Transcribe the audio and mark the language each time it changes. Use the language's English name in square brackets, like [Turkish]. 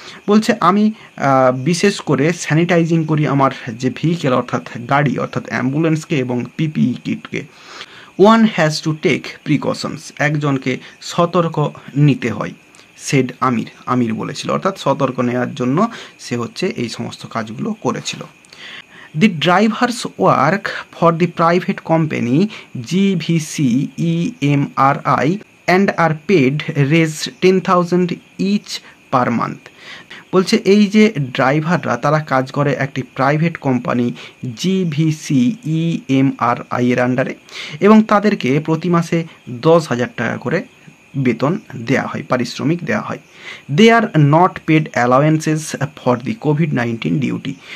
[Bangla] বলছে আমি বিশেষ করে স্যানিটাইজিং করি আমার যে ভেহিকেল অর্থাৎ গাড়ি অর্থাৎ অ্যাম্বুলেন্সকে এবং PPE কিটকে। [English] one has to take precautions, [Bangla] একজনকে সতর্ক নিতে হয়। সেড আমির, আমির বলেছিল, অর্থাৎ সতর্ক নেওয়ার জন্য সে হচ্ছে এই সমস্ত কাজগুলো করেছিল। [English] The drivers work for the private company GVC EMRI and are paid raise 10,000 each per month. [Bangla] বলছে এই যে ড্রাইভাররা তারা কাজ করে একটি প্রাইভেট কোম্পানি GVC EMRI এর আন্ডারে, এবং তাদেরকে প্রতি মাসে 10,000 টাকা করে বেতন দেওয়া হয়, পারিশ্রমিক দেওয়া হয়। [English] They are not paid allowances for the COVID-19 duty.